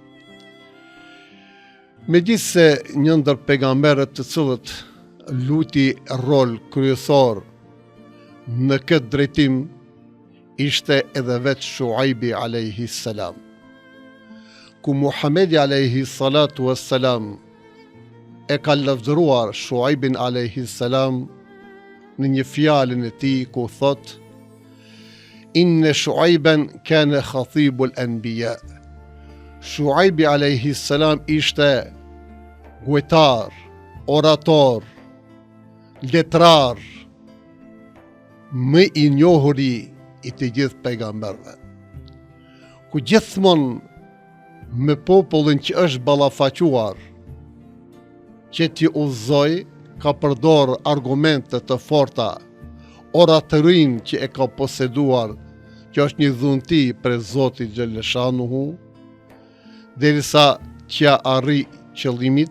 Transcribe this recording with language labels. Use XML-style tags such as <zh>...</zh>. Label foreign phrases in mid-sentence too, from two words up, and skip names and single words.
<sq>Megjithse një ndër pejgamberët të cilët luti rol kryesor në këtë drejtim ishte edhe vetë Shuaibi</sq> <ar>عليه السلام,</ar> <sq>ku Muhamedi</sq> <ar>عليه الصلاة والسلام</ar> <sq>e ka lavdëruar Shuaibin</sq> <ar>عليه السلام</ar> <sq>në një fjalën e tij ku thot:</sq> <ar>"إن شعيبا كان خطيب الأنبياء."</ar> <sq>Shuaibi</sq> <ar>عليه السلام</ar> <sq>ishte guetar, orator, letrar, më i njohuri i të gjithë pejgamberëve, ku gjithmonë me popullin që është ballafaquar, që t'i udhëzoj, ka përdor argumente të forta, oratorin që e ka poseduar, që është një dhunti për Zotit xhaleshanuhu, derisa që arri qëllimit.</sq>